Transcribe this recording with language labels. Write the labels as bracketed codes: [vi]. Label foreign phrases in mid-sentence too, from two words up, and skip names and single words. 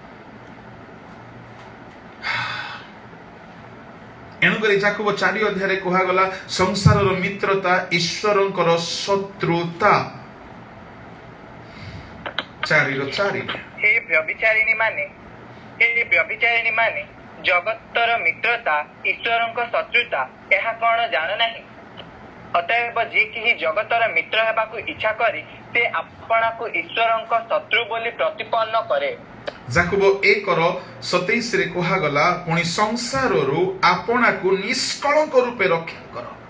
[or] ଏଣୁକରି ଯାକୋବ 4 କୁହାଗଲା ସଂସାରର ମିତ୍ରତା ଈଶ୍ୱରଙ୍କର ଶତ୍ରୁତା। 4:4। ହେ ବ୍ୟଭିଚାରିଣୀ ମାନେ, ଏ ବ୍ୟଭିଚାରିଣୀ ମାନେ ଜଗତର ମିତ୍ରତା ଈଶ୍ୱରଙ୍କ ଶତ୍ରୁତା ଏହା କଣ ଜାଣ ନାହିଁ? ଅତଏବ ଯିଏ କେହି ଜଗତର ମିତ୍ର ହେବାକୁ ଇଚ୍ଛା କରେ ସେ ଆପଣାକୁ ଈଶ୍ୱରଙ୍କ ଶତ୍ରୁ ବୋଲି ପ୍ରତିପନ୍ନ କରେ। ଯାକୁବ 1:27 ରେ କୁହାଗଲା, ପୁଣି ସଂସାରରୁ ଆପଣାକୁ ନିଷ୍କଳଙ୍କ ରୂପେ ରକ୍ଷା କର।